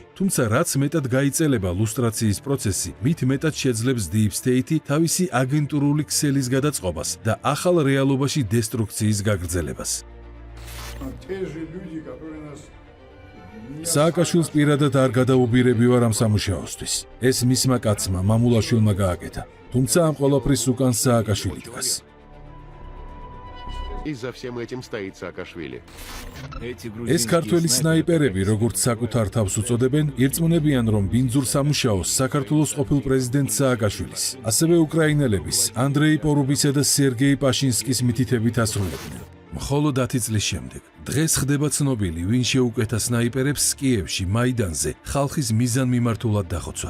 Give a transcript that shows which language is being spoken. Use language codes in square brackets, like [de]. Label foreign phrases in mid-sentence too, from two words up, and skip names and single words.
[ka] თუმცა რაც მეტად გაიწელება ლუსტრაციის პროცესი, მით მეტად შეძლებს [en] Deep State [ka] თავისი აგენტურული ქსელის გადაწყობას და ახალ რეალობაში დესტრუქციის გაგრძელებას. სააკაშვილს პირადად არ გადაუბირებივარ ამ სამუშაოსთვის. ეს მისმა კაცმა, მამულაშვილმა გააკეთა. თუმცა ამ ყველაფრის უკან სააკაშვილი დგას. [ru] И за всем этим стоит Саакашвили. [ka] ეს ქართველი სნაიპერები, როგორც საკუთარ თავს უწოდებენ, ირწმუნებიან, რომ ბინძურ სამუშაოს საქართველოს ყოფილ პრეზიდენტ სააკაშვილის, ასევე უკრაინელების, ანდრეი პორუბისა და სერგეი პაშინსკის მითითებით ასრულებდნენ. მხოლოდ 10 წლის შემდეგ დღეს ხდება ცნობილი, ვინ შეუკეთა სნაიპერებს კიევში, მაიდანზე, ხალხის მიზანმიმართულად დახოცვა.